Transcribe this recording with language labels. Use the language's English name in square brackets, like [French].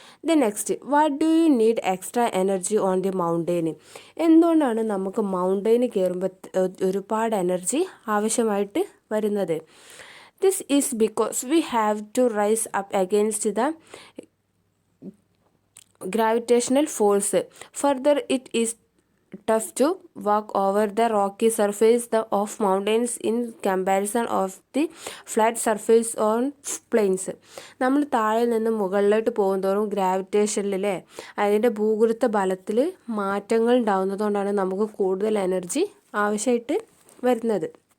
[English] The next, what do you need extra energy on the mountain. [Malayalam] എന്തുകൊണ്ടാണ് നമുക്ക് mountain കയറുമ്പോൾ ഒരുപാട് എനർജി ആവശ്യമായിട്ട് വരുന്നത്? [English] This is because we have to rise up against the gravitational force. Further, it is tough to walk over the rocky surface of mountains in comparison of the flat surface on plains. [Malayalam] നമ്മൾ താഴെ നിന്ന് മുകളിലോട്ട് പോകുന്തോറും ഗ്രാവിറ്റേഷനിലെ അതിൻ്റെ ഭൂഗുരുത്വ ബലത്തിൽ മാറ്റങ്ങൾ ഉണ്ടാകുന്നതുകൊണ്ടാണ് നമുക്ക് കൂടുതൽ എനർജി ആവശ്യമായിട്ട് വരുന്നത്.